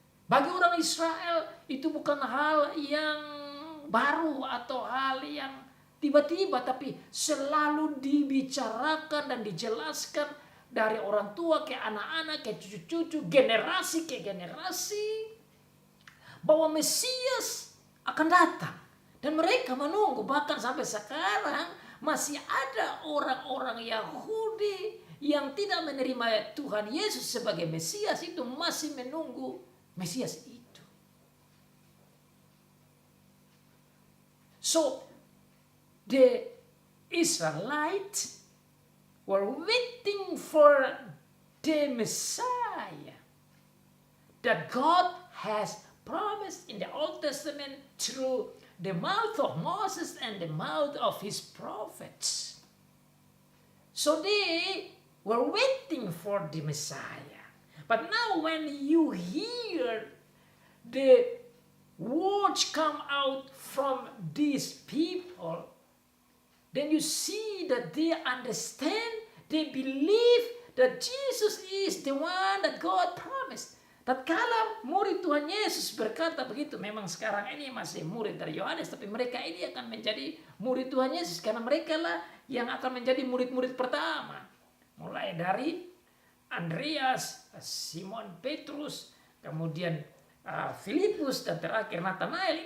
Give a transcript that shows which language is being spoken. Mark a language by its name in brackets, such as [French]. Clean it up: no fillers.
[Indonesian] Bagi orang Israel itu bukan hal yang baru atau hal yang tiba-tiba, tapi selalu dibicarakan dan dijelaskan dari orang tua ke anak-anak, ke cucu-cucu, generasi ke generasi, bahwa Mesias akan datang. Dan mereka menunggu, bahkan sampai sekarang masih ada orang-orang Yahudi yang tidak menerima Tuhan Yesus sebagai Mesias, itu masih menunggu Mesias itu. [English] So, the Israelites were waiting for the Messiah that God has promised in the Old Testament through the mouth of Moses and the mouth of his prophets. So they were waiting for the Messiah. But now when you hear the words come out from these people, then you see that they understand, they believe that Jesus is the one that God promised. [Indonesian] Tatkala murid Tuhan Yesus berkata begitu, memang sekarang ini masih murid dari Yohanes, tapi mereka ini akan menjadi murid Tuhan Yesus karena mereka lah yang akan menjadi murid-murid pertama. Mulai dari Andreas, Simon Petrus, kemudian Filipus, dan terakhir Nathanael.